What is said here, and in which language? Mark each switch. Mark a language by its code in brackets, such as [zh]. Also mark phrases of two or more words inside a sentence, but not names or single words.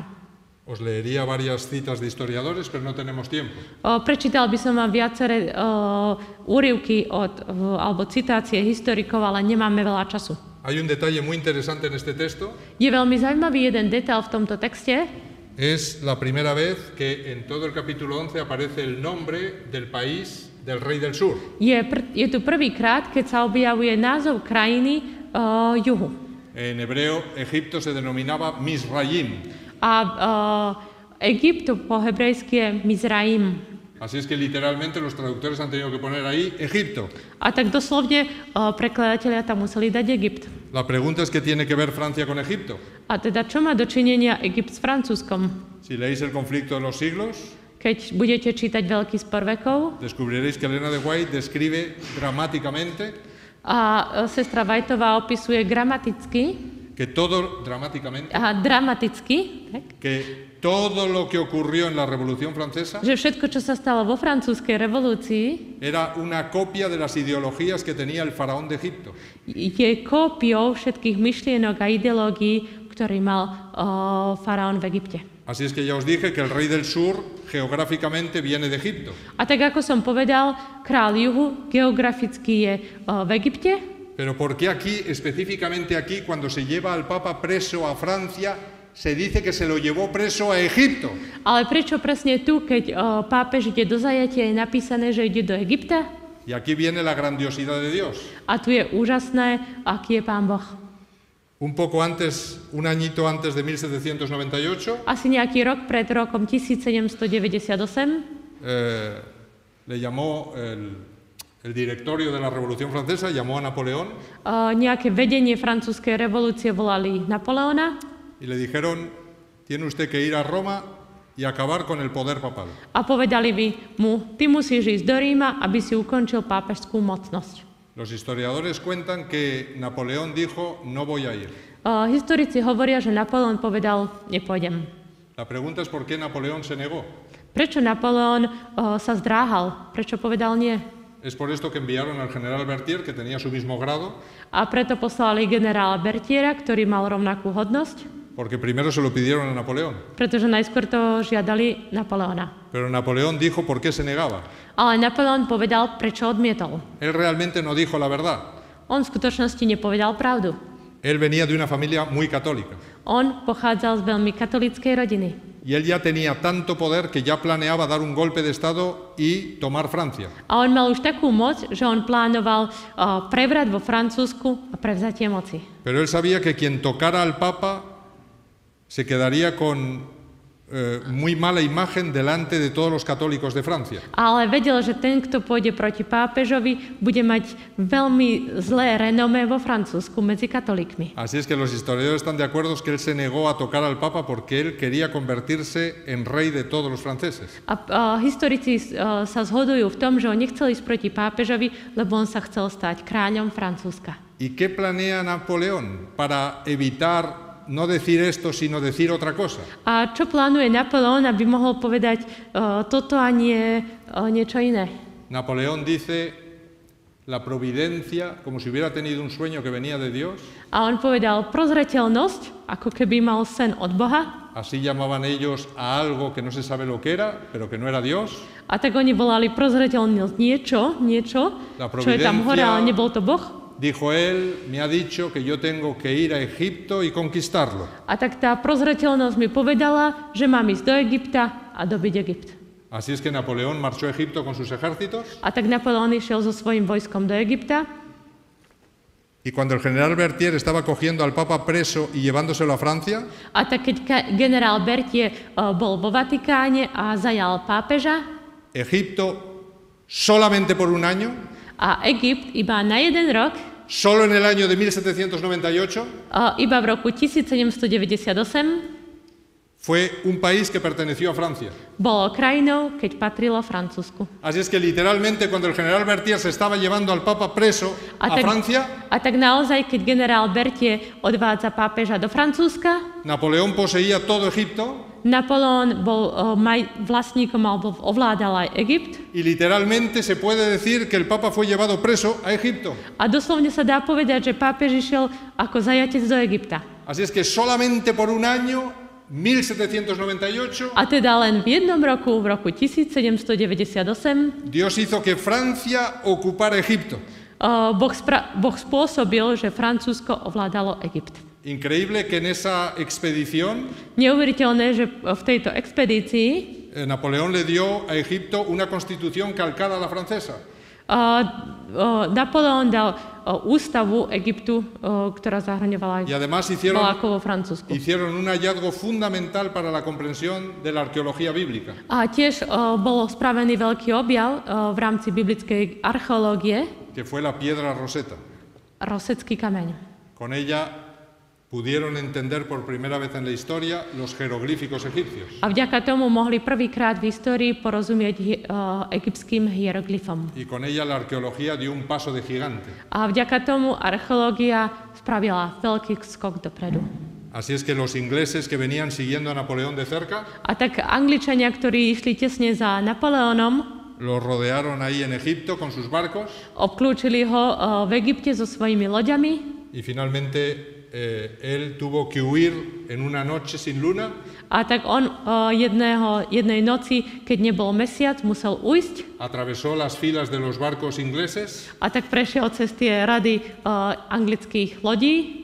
[es] Os leería varias citas de historiadores, pero no tenemos tiempo. [sk] Prečítal by som vám viaceré úryvky alebo citácie historikov, ale nemáme veľa času. [es] Hay un detalle muy interesante en este texto. [sk] Je veľmi zaujímavý jeden detail v tomto texte. [es] Es la primera vez que en todo el capítulo 11 aparece el nombre del país del rey del sur. [sk] Je tu prvýkrát, keď sa objavuje názov krajiny juhu. [es] En hebreo, Egipto se denominaba Misraim. [sk] A Egypt po hebrejsky je Mizraim. [es] Así es que literalmente los traductores han tenido que poner ahí Egipto. [sk] A tak doslovne prekladatelia tam museli dať Egypt. [es] La pregunta es qué tiene que ver Francia con Egipto. [sk] A teda čo má dočinenia Egypt s Francúzskom? [es] Si leéis el conflicto de los siglos, [sk] Keď budete čítať Veľký spor vekov, [es] descubriréis que Elena de White describe dramáticamente [sk] a sestra Whiteová opisuje gramaticky [es] que todo, dramáticamente, [sk] a dramaticky, tak, [es] que todo lo que ocurrió en la Revolución Francesa [sk] že všetko, čo sa stalo vo francúzskej revolúcii, [es] era una copia de las ideologías que tenía el faraón de Egipto. [sk] je kópiou všetkých myšlienok a ideológií, ktorý mal faraón v Egypte. [es] Así es que ya os dije que el rey del sur geográficamente viene de Egipto. [sk] A tak ako som povedal, král juhu geograficky je v Egypte, [es] Pero ¿por qué aquí, específicamente aquí, cuando se lleva al Papa preso a Francia, se dice que se lo llevó preso a Egipto? [sk] ale prečo presne tu, keď pápež ide do zajatia, je napísané, že ide do Egypta? [es] Y aquí viene la grandiosidad de Dios. [sk] A tu je úžasné, aký je Pán Boh. [es] Un poco antes, un añito antes de 1798, [sk] Asi nejaký rok pred rokom 1798 [es] le llamó el directorio de la Revolución Francesa, llamó a Napoleón [sk] nejaké vedenie francúzskej revolúcie volali Napoleona [es] y le dijeron, tiene usted que ir a Roma y acabar con el poder papal. [sk] a povedali mu, ty musíš ísť do Ríma, aby si ukončil pápežskú mocnosť. [es] Los historiadores cuentan que Napoleón dijo, no voy a ir. [sk] Historici hovoria, že Napoleon povedal, nepôjdem. [es] La pregunta es por qué Napoleón se negó. [sk] Prečo Napoleon sa zdráhal? Prečo povedal nie? [es] Es por esto que enviaron al general Berthier, que tenía su mismo grado, [sk] A preto poslali generála Berthiera, ktorý mal rovnakú hodnosť, [es] porque primero se lo pidieron a Napoleón. [sk] pretože najskôr to žiadali Napoleona. [es] Pero Napoleón dijo por qué se negaba. [sk] Ale Napoleon povedal, prečo odmietol. [es] Él realmente no dijo la verdad. [sk] On v skutočnosti nepovedal pravdu. [es] Él venía de una familia muy católica. [sk] On pochádzal z veľmi katolíckej rodiny. [es] Y él ya tenía tanto poder que ya planeaba dar un golpe de Estado y tomar Francia. [sk] A on mal už takú moc, že on plánoval prevrat vo Francúzsku a prevzatie moci. [es] Pero él sabía que quien tocara al Papa se quedaría con muy mala imagen delante de todos los católicos de Francia. [sk] Ale vedel, že ten, kto pôjde proti pápežovi, bude mať veľmi zlé renomé vo Francúzsku medzi katolíkmi. [es] Así es que los historiadores están de acuerdo que él se negó a tocar al Papa porque él quería convertirse en rey de todos los franceses. [sk] A historici sa zhodujú v tom, že on nechcel ísť proti pápežovi, lebo on sa chcel stať kráľom Francúzska. [es] ¿Y qué planea Napoleón para evitar no decir esto, sino decir otra cosa? [sk] A čo plánuje Napoleon, aby mohol povedať toto a nie niečo iné? [es] Napoleón dice la providencia, como si hubiera tenido un sueño que venía de Dios. [sk] A on povedal prozreteľnosť, ako keby mal sen od Boha. [es] Así llamaban ellos a algo que no se sabe lo que era, pero que no era Dios. [sk] A tak oni volali prozreteľnosť niečo, čo je tam hore, ale nebol to Boh. [es] Dijo él, me ha dicho que yo tengo que ir a Egipto y conquistarlo. [sk] A tak tá prozreteľnosť mi povedala, že mám ísť do Egypta a dobiť Egypt. [es] Así es que Napoleón marchó a Egipto con sus ejércitos. [sk] A tak Napoleon išiel so svojím vojskom do Egypta. [es] Y cuando el general Berthier estaba cogiendo al Papa preso y llevándoselo a Francia, [sk] A tak keď generál Berthier bol vo Vatikáne a zajal pápeža, [es] Egipto solamente por un año [sk] A Egypt iba na jeden rok, [es] solo en el año de 1798, [sk] iba v roku 1798, [es] fue un país que perteneció a Francia. [sk] bolo krajinou, keď patrilo Francúzsku. [es] Así es que literalmente cuando el general Berthier se estaba llevando al Papa preso a Francia, [sk] A tak naozaj, keď generál Berthier odvádza pápeža do Francúzska, [es] Napoleón poseía todo Egipto [sk] Napoleon bol vlastníkom alebo ovládal aj Egypt. [es] y literalmente se puede decir que el Papa fue llevado preso a Egipto. [sk] A doslovne sa dá povedať, že pápež išiel ako zajatec do Egypta. [es] Así es que solamente por un año, 1798, [sk] A teda len v jednom roku, v roku 1798, [es] Dios hizo que Francia ocupara Egipto. [sk] Boh spôsobil, že Francúzsko ovládalo Egypt. [es] Increíble que en esa expedición [sk] Neuveriteľné, že v tejto expedícii [es] Napoleón le dio a Egipto una constitución calcada a la francesa. [sk] Napoleon dal ústavu Egyptu, ktorá zahrňovala [es] Y además [sk] bola ako vo Francúzsku. [es] hicieron un hallazgo fundamental para la comprensión de la arqueología bíblica, [sk] A tiež bolo spravený veľký objav v rámci biblickej archeológie, [es] que fue la piedra Rosetta. [sk] Rosecký kameň. [es] Con ella pudieron entender por primera vez en la historia los jeroglíficos egipcios. [sk] A vďaka tomu mohli prvýkrát v histórii porozumieť egyptským hieroglyfom. [es] Y con ella la arqueología dio un paso de gigante. [sk] A vďaka tomu archeológia spravila veľký skok dopredu. [es] Así es que los ingleses que venían siguiendo a Napoleón de cerca, [sk] A tak Angličania, ktorí išli tesne za Napoleónom, [es] lo rodearon ahí en Egipto con sus barcos [sk] obklúčili ho v Egypte so svojimi loďami [es] y finalmente él tuvo que huir en una noche sin luna [sk] a tak on jednej noci, keď nebol mesiac, musel ujsť [es] atravesó las filas de los barcos ingleses [sk] a tak prešiel cez tie rady anglických lodí